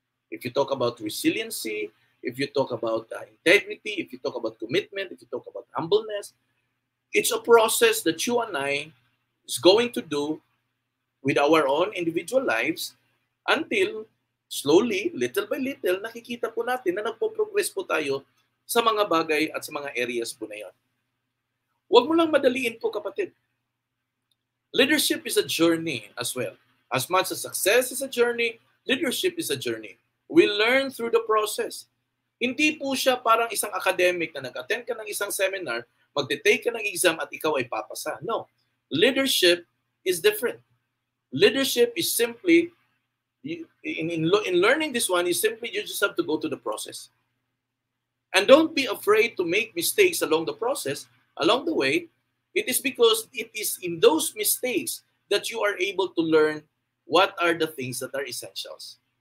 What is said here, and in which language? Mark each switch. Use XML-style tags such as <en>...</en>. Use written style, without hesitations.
<en>If you talk about resiliency, if you talk about integrity, if you talk about commitment, if you talk about humbleness, it's a process that you and I is going to do with our own individual lives until slowly, little by little,</en> <tl>nakikita po natin na nagpo-progress po tayo sa mga bagay at sa mga areas po na yan. Huwag mo lang madaliin po, kapatid.</tl> <en>Leadership is a journey as well. As much as success is a journey, leadership is a journey. We learn through the process.</en> <tl>Hindi po siya parang isang academic na nag-attend ka ng isang seminar, magte-take ka ng exam at ikaw ay papasa.</tl> <en>No. Leadership is different. Leadership is simply, in learning this one, you just have to go to the process. And don't be afraid to make mistakes along the process, along the way. It is because it is in those mistakes that you are able to learn what are the things that are essentials.</en>